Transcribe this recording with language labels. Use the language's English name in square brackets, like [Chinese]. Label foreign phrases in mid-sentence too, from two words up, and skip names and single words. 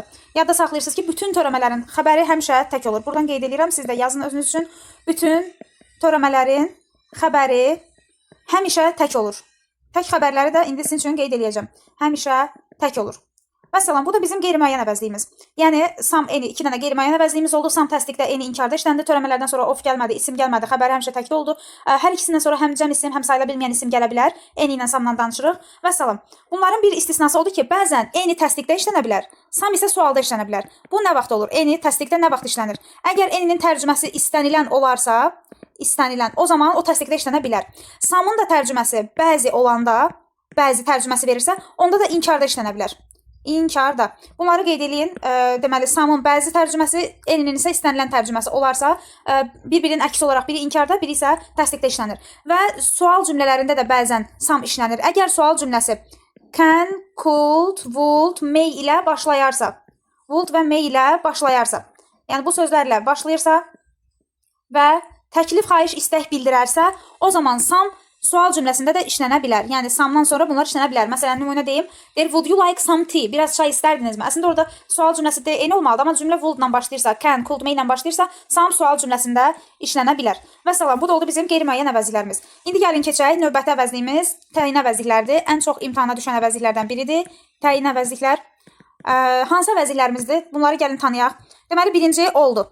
[Azerbaijani] Yadda saxlayırsınız ki, bütün törəmələrin xəbəri həmişə tək olur. Buradan qeyd edirəm, siz də yazın özünüz üçün. Bütün törəmələrin xəbəri həmişə tək olur. Tək xəbərləri də indi sizin üçün qeyd edəcəm. Həmişə tək olur. Məsələn, bu da bizim qeyri-müəyyən əvəzliyimiz. Yəni, [English] some, any [Azerbaijani] 2 dənə qeyri-müəyyən əvəzliyimiz oldu. Some təsdiqdə, any inkarda işləndi. Törəmələrdən sonra of gəlmədi, isim gəlmədi, xəbəri həmişə təkli oldu. Hər ikisindən sonra həm cəm isim, həm sayıla bilməyən isim gələ bilər. Any ilə some'dan danışırıq. Və salam. Bunların bir istisnası odur ki, bəzən any təsdiqdə işlənə bilər, some isə sualda işlənə bilər. Bu nə vaxt olur? Any təsdiqdə nə vaxt işlənir? Əgər any'nin tərcüməsi istənilən olarsa, o zaman o təsdiqdə işlənə bilər. Some'un da tərcüməsi bəzi olanda, bəzi tərcüməsi verirsə, onda da inkarda işlənə bilər. İnkarda. Bunları qeyd edin. Deməli, some'un bəzi tərcüməsi, any'nin isə istənilən tərcüməsi olarsa, bir-birinin əksi olaraq biri inkarda, biri isə təsdiqdə işlənir. Və sual cümlələrində də bəzən some işlənir. Əgər sual cümləsi [English] can, could, would, may [Azerbaijani] ilə başlayarsa, would və may ilə başlayarsa, yəni bu sözlərlə başlayırsa və təklif, xahiş, istək bildirərsə, o zaman some sual cümləsində də işlənə bilər. Yəni samdan sonra bunlar işlənə bilər. Məsələn, nümunə deyim. Deyir, [English] would you like some tea? [Azerbaijani] Biraz çay istərdinizmi? Əslində orada sual cümləsi də eyni olmalıdır, amma cümlə would ilə başlayırsa, [English] can, could, may [Azerbaijani] ilə başlayırsa, some sual cümləsində işlənə bilər. Vəssalam, bu da oldu bizim qeyri-müəyyən əvəzliklərimiz. İndi gəlin keçək, növbəti əvəzliyimiz təyin əvəzliklərdir. Ən çox imtahana düşən əvəzliklərdən biridir. Təyin əvəzliklər. Hansı əvəzliklərimizdir? Bunları gəlin tanıyaq. Deməli, birinci oldu.